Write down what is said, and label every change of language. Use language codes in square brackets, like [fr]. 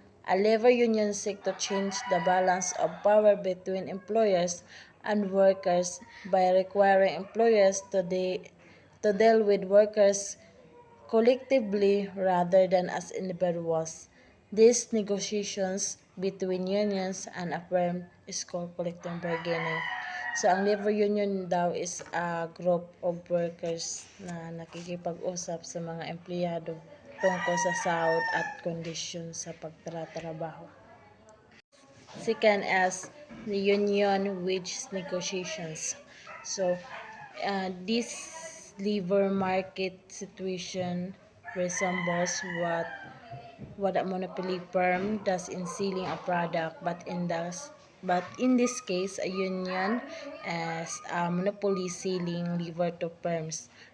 [en] A labor union seeks to change the balance of power between employers and workers by requiring employers to deal with workers collectively rather than as individuals. These negotiations between unions and a firm is called collective bargaining. [tl] So, ang labor union daw [en] is a group of workers [tl] na nakikipag-usap sa mga empleyado tungkol sa sahod at kondisyon sa pagtatrabaho. [en] Second is the union wage negotiations. So, this labor market situation resembles what a monopoly firm does in selling a product, but in this case, a union as a monopoly selling labor to firms.